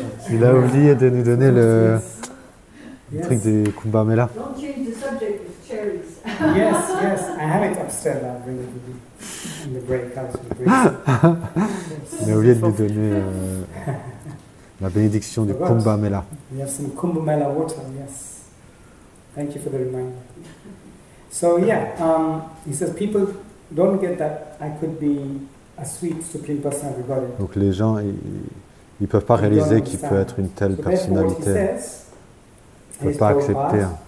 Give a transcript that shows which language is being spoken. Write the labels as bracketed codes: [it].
[fr] Il a oublié de nous donner le truc des Kumbh Mela. [en] Don't change the subject with cherries. Yes, I have it upstairs. I'll bring it with you in the break house. [fr] Il a oublié de nous donner la bénédiction du Kumbh Mela. [en] We have some Kumbh Mela water, yes. Thank you for the reminder. So yeah, he says people don't get that I could be a sweet supreme personality of God. [fr] Donc les gens, ils peuvent pas réaliser qu'il peut être une telle personnalité. Ils ne peuvent pas accepter.